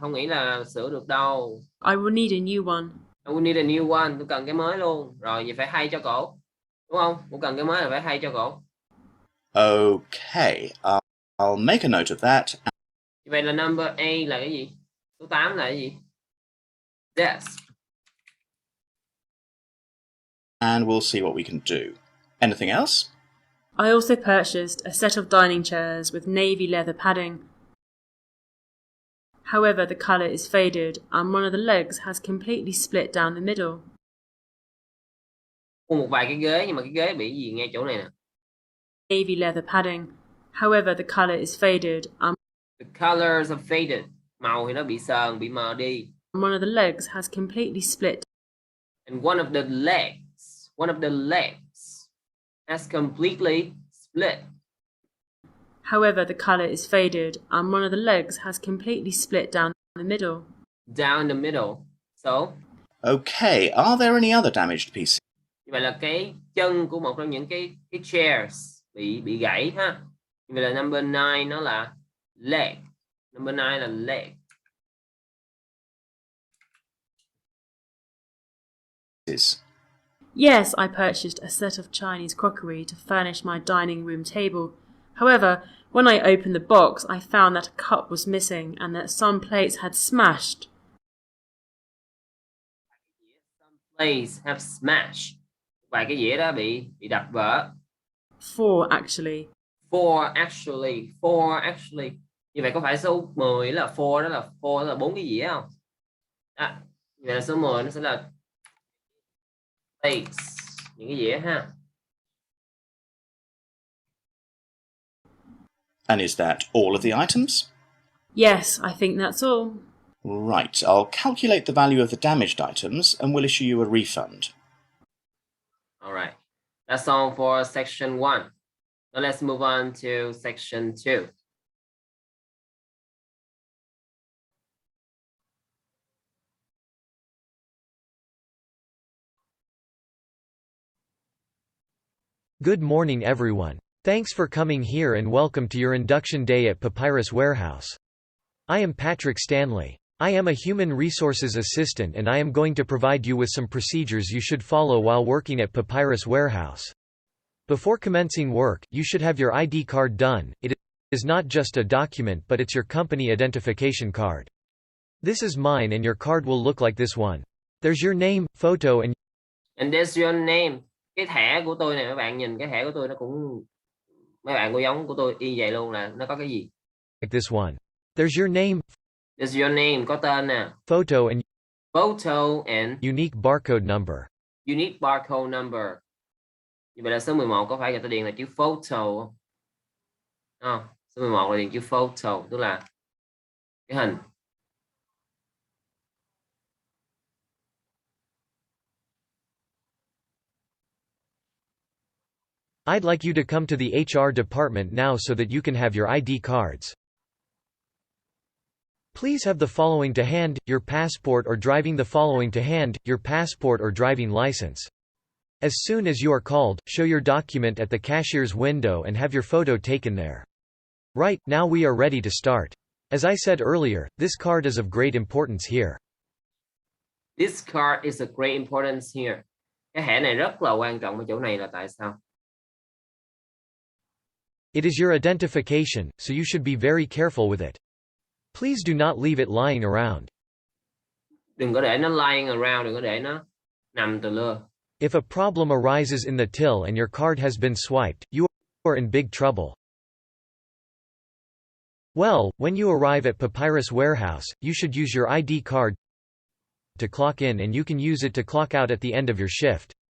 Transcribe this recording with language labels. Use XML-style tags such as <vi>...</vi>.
<vi>Không nghĩ là sửa được đâu.</vi> <en>I will need a new one. I will need a new one.</en> <vi>Tôi cần cái mới luôn. Rồi vậy phải thay cho cổ. Đúng không? Tôi cần cái mới là phải thay cho cổ.</vi> <en>Okay, I'll make a note of that.</en> <vi>Vậy là number A là cái gì? Số 8 là cái gì? Desk.</vi> <en>And we'll see what we can do. Anything else? I also purchased a set of dining chairs with navy leather padding. However, the colour is faded and one of the legs has completely split down the middle.</en> <vi>Mua một vài cái ghế nhưng mà cái ghế bị gì ngay chỗ này nè.</vi> <en>Navy leather padding. However, the colour is faded and The colors are faded.</en> <vi>Màu thì nó bị sờn, bị mờ đi.</vi> <en>one of the legs has completely split. And one of the legs has completely split. However, the colour is faded and one of the legs has completely split down the middle. Down the middle. So, Okay, are there any other damaged pieces?</en> <vi>như vậy là cái chân của một trong những cái chairs bị gãy ha. Như vậy là number 9 nó là leg. Number 9 là leg.</vi> <en>Yes, I purchased a set of Chinese crockery to furnish my dining room table. However, when I opened the box, I found that a cup was missing and that some plates had smashed. Some plates have smashed.</en> <vi>Vài cái dĩa đó bị đập vỡ.</vi> <en>4, actually. Four actually.</en> <vi>Như vậy có phải số 10 là four đó là 4 cái dĩa không? Đó. Như vậy là số 10 nó sẽ là plates, những cái dĩa ha.</vi> <en>And is that all of the items? Yes, I think that's all. Right, I'll calculate the value of the damaged items and we'll issue you a refund. All right. That's all for section 1. Now let's move on to section 2. Good morning everyone. Thanks for coming here and welcome to your induction day at Papyrus Warehouse. I am Patrick Stanley. I am a human resources assistant and I am going to provide you with some procedures you should follow while working at Papyrus Warehouse. Before commencing work, you should have your ID card done. It is not just a document but it's your company identification card. This is mine and your card will look like this one. There's your name, photo and there's your name.</en> <vi>Cái thẻ của tôi này mấy bạn nhìn cái thẻ của tôi nó cũng mấy bạn có giống của tôi y vậy luôn, là nó có cái gì?</vi> <en>like this one. There's your name. There's your name</en> <vi>có tên nè.</vi> <en>Photo and unique barcode number. Unique barcode number.</en> <vi>Như vậy là số 11 có phải người ta điền là chữ photo không? Không, số 11 là điền chữ photo, tức là cái hình.</vi> <en>I'd like you to come to the HR department now so that you can have your ID cards. Please have the following to hand, your passport or driving the following to hand, your passport or driving license. As soon as you are called, show your document at the cashier's window and have your photo taken there. Right, now we are ready to start. As I said earlier, this card is of great importance here. This card is of great importance here.</en> <vi>Cái thẻ này rất là quan trọng ở chỗ này là tại sao?</vi> <en>It is your identification, so you should be very careful with it. Please do not leave it lying around.</en> <vi>Đừng có để nó</vi> <en>lying around,</en> <vi>đừng có để nó nằm từ lưa.</vi> <en>If a problem arises in the till and your card has been swiped, you are in big trouble. Well, when you arrive at Papyrus Warehouse, you should use your ID card to clock in and you can use it to clock out at the end of your shift.</en>